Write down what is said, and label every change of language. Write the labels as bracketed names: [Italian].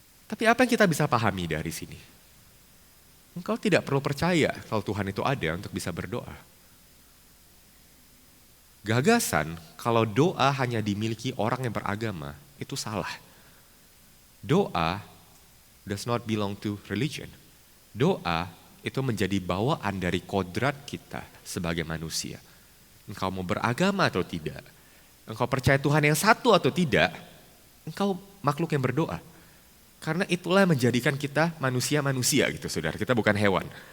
[Indonesian] Tapi apa yang kita bisa pahami dari sini? Engkau tidak perlu percaya kalau Tuhan itu ada untuk bisa berdoa. Gagasan kalau doa hanya dimiliki orang yang beragama itu salah. [English] Doa does not belong to religion. [Indonesian] Doa itu menjadi bawaan dari kodrat kita sebagai manusia. Engkau mau beragama atau tidak, engkau percaya Tuhan yang satu atau tidak, engkau makhluk yang berdoa. Karena itulah yang menjadikan kita manusia-manusia gitu saudara, kita bukan hewan.